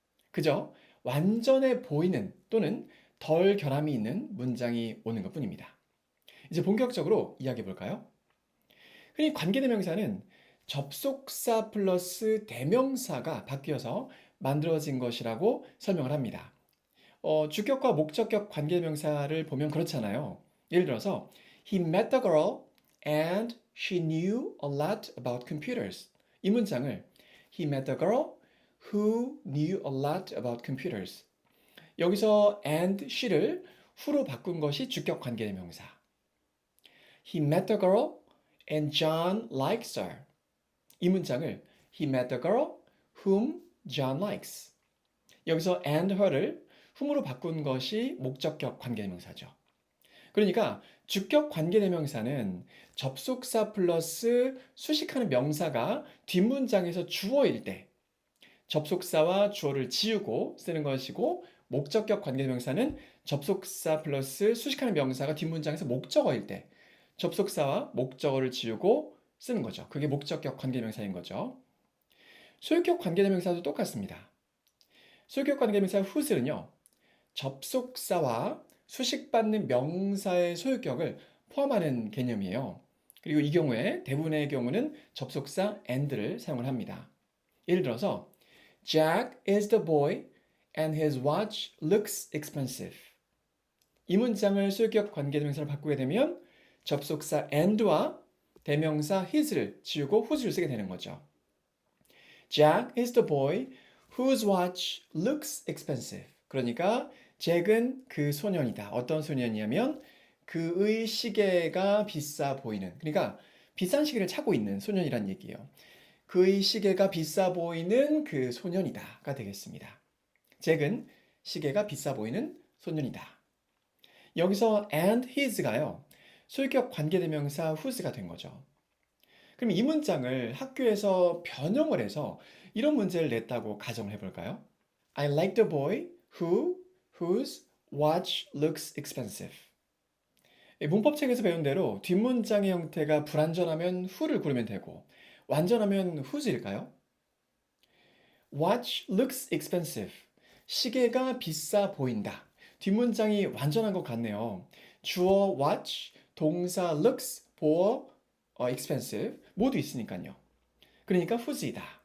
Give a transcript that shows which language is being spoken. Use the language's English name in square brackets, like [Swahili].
[Korean] 그저 완전해 보이는 또는 덜 결함이 있는 문장이 오는 것 뿐입니다. 이제 본격적으로 이야기해 볼까요? 흔히 관계대명사는 접속사 플러스 대명사가 바뀌어서 만들어진 것이라고 설명을 합니다. 주격과 목적격 관계대명사를 보면 그렇잖아요. 예를 들어서 [English] He met the girl and she knew a lot about computers. [Korean] 이 문장을 [English] He met the girl who knew a lot about computers. [Korean] 여기서 and she를 who로 바꾼 것이 주격 관계대명사. [English] He met the girl and John likes her. [Korean] 이 문장을 [English] He met the girl whom John likes. [Korean] 여기서 and her를 whom으로 바꾼 것이 목적격 관계대명사죠. 그러니까 주격 관계대명사는 접속사 플러스 수식하는 명사가 뒷문장에서 주어일 때 접속사와 주어를 지우고 쓰는 것이고 목적격 관계대명사는 접속사 플러스 수식하는 명사가 뒷문장에서 목적어일 때 접속사와 목적어를 지우고 쓰는 거죠. 그게 목적격 관계대명사인 거죠. 소유격 관계대명사도 똑같습니다. 소유격 관계대명사 whose는요. 접속사와 수식받는 명사의 소유격을 포함하는 개념이에요. 그리고 이 경우에 대부분의 경우는 접속사 and를 사용을 합니다. [English] 예를 들어서 Jack is the boy and his watch looks expensive. [Korean] 이 문장을 소유격 관계대명사로 바꾸게 되면 접속사 and와 대명사 his를 지우고 whose를 쓰게 되는 거죠. [English] Jack is the boy whose watch looks expensive. [Korean] 그러니까 잭은 그 소년이다. 어떤 소년이냐면 그의 시계가 비싸 보이는. 그러니까 비싼 시계를 차고 있는 소년이란 얘기예요. 그의 시계가 비싸 보이는 그 소년이다가 되겠습니다. 잭은 시계가 비싸 보이는 소년이다. 여기서 and his가요. 소유격 관계대명사 whose가 된 거죠. 그럼 이 문장을 학교에서 변형을 해서 이런 문제를 냈다고 가정을 해볼까요? [English] I like the boy whose watch looks expensive. [Korean] 문법책에서 배운 대로 뒷문장의 형태가 불완전하면 who를 고르면 되고 완전하면 whose일까요? [English] Watch looks expensive. [Korean] 시계가 비싸 보인다. 뒷문장이 완전한 것 같네요. 주어 watch, 동사 looks, 보어 expensive 모두 있으니까요. 그러니까 whose이다.